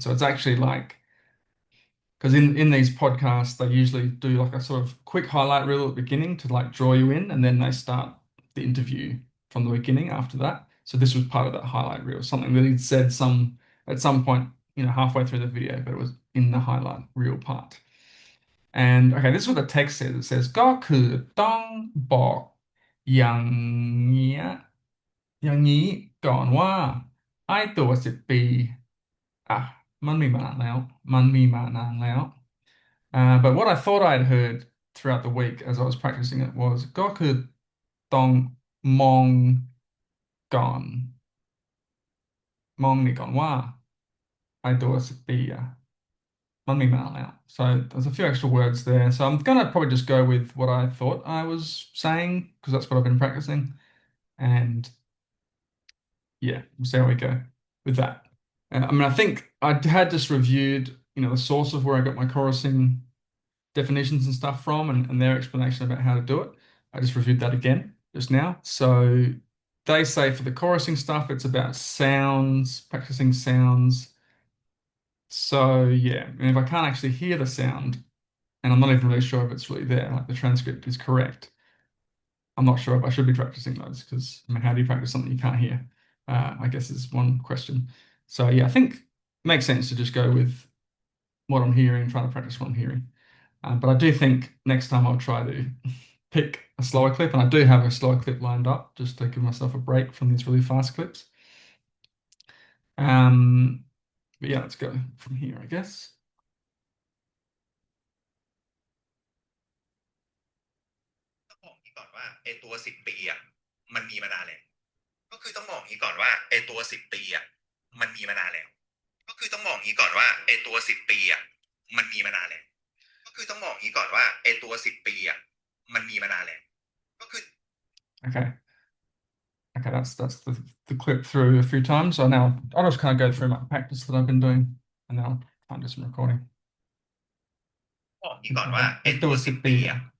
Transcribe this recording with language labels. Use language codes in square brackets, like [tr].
[en] So it's actually like because in these podcasts they usually do like a sort of quick highlight reel at the beginning to like draw you in, and then they start the interview from the beginning after that. So this was part of that highlight reel, something that he'd said at some point, halfway through the video, but it was in the highlight reel part. And okay, this is what the text says. It says [th] ก็คือต้องบอกอย่างเงี้ยอย่างนี้ก่อนว่าไอ้ตัว10 ปีอ่ะมันมีมานานแล้วมันมีมานานแล้ว [en] but what I thought I'd heard throughout the week as I was practicing it was [th] ก็คือต้องมองก่อน มองนี่ก่อนว่าไอ้ตัว10 ปีอ่ะมันมีมานานแล้ว [en] so there's a few extra words there, so I'm gonna probably just go with what I thought I was saying because that's what I've been practicing, and yeah, we'll see how we go with that. I mean, I think I had just reviewed, the source of where I got my chorusing definitions and stuff from, and their explanation about how to do it. I just reviewed that again just now. So they say for the chorusing stuff, it's about sounds, practicing sounds. So yeah, and if I can't actually hear the sound, and I'm not even really sure if it's really there, like the transcript is correct, I'm not sure if I should be practicing those because I mean, how do you practice something you can't hear? I guess is one question. So yeah, I think it makes sense to just go with what I'm hearing, trying to practice what I'm hearing. But I do think next time I'll try to pick a slower clip, and I do have a slower clip lined up just to give myself a break from these really fast clips. But yeah, let's go from here, I guess. [th] ต้องบอกอย่างนี้ก่อนว่าไอ้ตัวสิบปีอ่ะมันมีมานานแล้วก็คือต้องบอกอย่างนี้ก่อนว่าไอ้ตัวสิบปีอ่ะมันมีมานานแล้วก็คือต้องบอกอย่างนี้ก่อนว่าไอ้ตัวสิบปีอ่ะมันมีมานานแล้วก็คือต้องบอกอย่างนี้ก่อนว่าไอ้ตัวสิบปีอ่ะมันมีมานานแล้วก็คือ [en] Okay. Okay, that's the clip through a few times. So now I'll just kind of go through my practice that I've been doing, and then I'll try and do some recording. [th] บอกอย่างนี้ก่อนว่าไอ้ตัวสิบปีอ่ะ